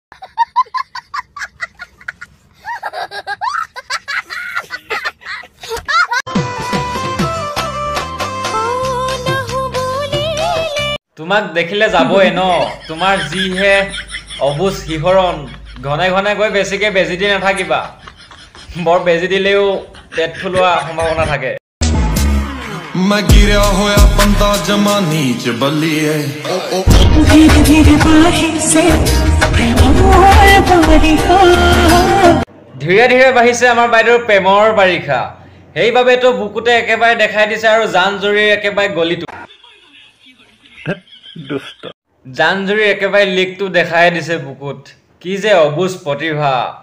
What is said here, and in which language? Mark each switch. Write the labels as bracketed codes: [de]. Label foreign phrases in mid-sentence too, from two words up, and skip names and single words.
[as] তোমাক দেখিলে যাবই ন তোমাৰ যিহে অবুজ শিহৰণ ঘনে ঘনে গৈ বেছিকে বেজি দি নাথাকিবা বৰ বেজি দিলেও পেট ফুলোৱা সম্ভাৱনা থাকে [pa] ਮੈਂ ਗਿਰਾ ਹੋਇਆ ਬੰਦਾ ਜਮਾਨੀ ਚ ਬੱਲੀਏ [hi] धीरे धीरे बारिशे [as] ধীৰে ধীৰে বাঢ়িছে আমাৰ বাইদেউৰ প্ৰেমৰ বাৰিষা সেইবাবেতো বুকুতে একেবাৰে দেখাই দিছে আৰু জান জুৰি একেবাৰে গলিটো দুষ্ট জান জুৰি একেবাৰে লিকটো দেখাই দিছে বুকুত কি যে অবুজ প্ৰতিভা